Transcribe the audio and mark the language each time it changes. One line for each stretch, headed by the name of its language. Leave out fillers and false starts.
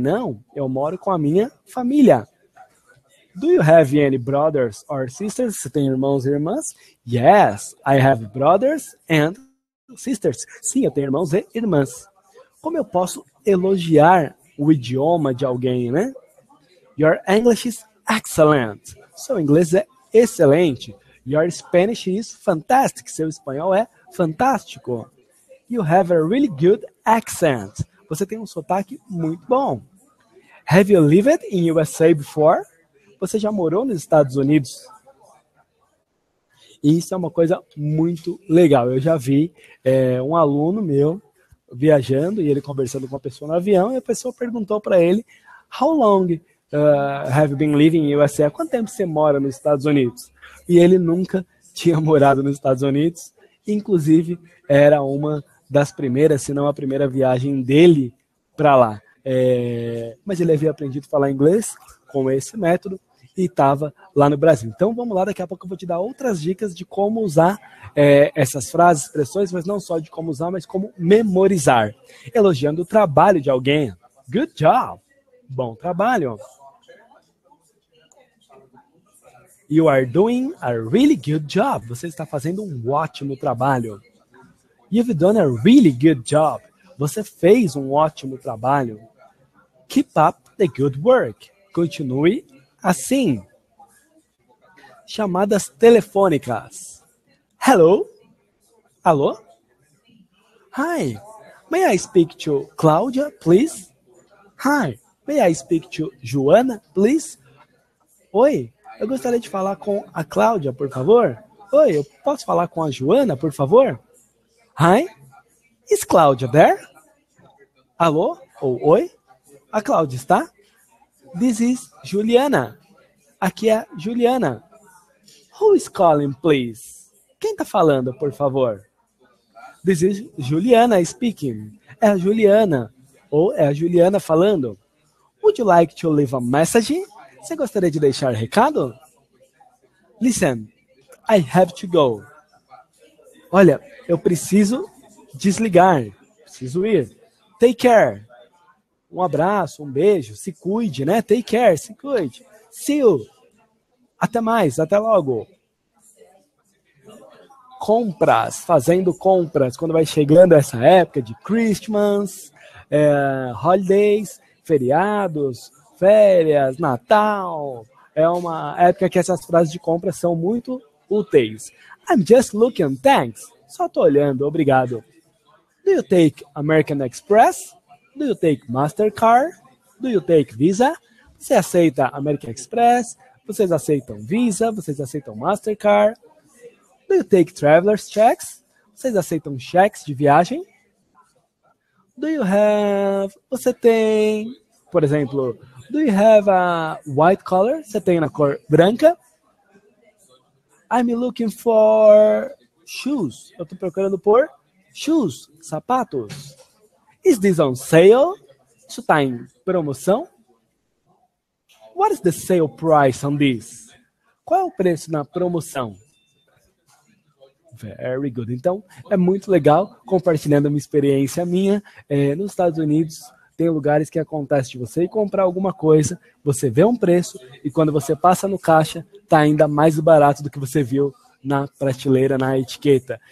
Portuguese: Não, eu moro com a minha família.
English: Do you have any brothers or sisters?
Portuguese: Você tem irmãos e irmãs?
English: Yes, I have brothers and sisters.
Portuguese: Sim, eu tenho irmãos e irmãs. Como eu posso elogiar o idioma de alguém, né?
English: Your English is excellent.
Portuguese: Seu inglês é excelente.
English: Your Spanish is fantastic.
Portuguese: Seu espanhol é fantástico.
English: You have a really good accent.
Portuguese: Você tem um sotaque muito bom.
English: Have you lived in USA before?
Portuguese: Você já morou nos Estados Unidos? E isso é uma coisa muito legal. Eu já vi um aluno meu viajando e ele conversando com uma pessoa no avião e a pessoa perguntou para ele
English: How long have you been living in USA?
Portuguese: Há quanto tempo você mora nos Estados Unidos? E ele nunca tinha morado nos Estados Unidos. Inclusive, era uma das primeiras, se não a primeira viagem dele para lá. Mas ele havia aprendido a falar inglês com esse método e estava lá no Brasil. Então vamos lá, daqui a pouco eu vou te dar outras dicas de como usar essas frases, expressões, mas não só de como usar, mas como memorizar. Elogiando o trabalho de alguém.
English: Good job!
Portuguese: Bom trabalho!
English: You are doing a really good job.
Portuguese: Você está fazendo um ótimo trabalho.
English: You've done a really good job.
Portuguese: Você fez um ótimo trabalho.
English: Keep up the good work.
Portuguese: Continue assim. Chamadas telefônicas.
English: Hello,
Portuguese: Alô?
English: Hi, may I speak to Cláudia, please? Hi, may I speak to Joana, please?
Portuguese: Oi, eu gostaria de falar com a Cláudia, por favor? Oi, eu posso falar com a Joana, por favor?
English: Hi, is Cláudia there?
Portuguese: Alô? Ou oi? A Cláudia está?
English: This is Juliana.
Portuguese: Aqui é Juliana.
English: Who is calling, please?
Portuguese: Quem está falando, por favor?
English: This is Juliana speaking.
Portuguese: É a Juliana. Ou é a Juliana falando.
English: Would you like to leave a message?
Portuguese: Você gostaria de deixar recado?
English: Listen, I have to go.
Portuguese: Olha, eu preciso desligar. Preciso ir.
English: Take care.
Portuguese: Um abraço, um beijo. Se cuide, né?
English: Take care,
Portuguese: se cuide.
English: See you.
Portuguese: Até mais, até logo. Compras, fazendo compras, quando vai chegando essa época de Christmas, holidays, feriados, férias, Natal, é uma época que essas frases de compra são muito úteis.
English: I'm just looking, thanks.
Portuguese: Só tô olhando, obrigado.
English: Do you take American Express? Do you take Mastercard? Do you take Visa?
Portuguese: Você aceita American Express? Vocês aceitam Visa? Vocês aceitam Mastercard?
English: Do you take traveler's checks?
Portuguese: Vocês aceitam cheques de viagem?
English: Do you have...
Portuguese: Você tem... Por exemplo,
English: do you have a white collar?
Portuguese: Você tem na cor branca?
English: I'm looking for shoes.
Portuguese: Eu estou procurando por shoes, sapatos.
English: Is this on sale?
Portuguese: Isso está em promoção?
English: What is the sale price on this?
Portuguese: Qual é o preço na promoção?
English: Very good.
Portuguese: Então, é muito legal compartilhando uma experiência minha. Nos Estados Unidos, tem lugares que acontece de você ir comprar alguma coisa, você vê um preço e quando você passa no caixa, está ainda mais barato do que você viu na prateleira, na etiqueta.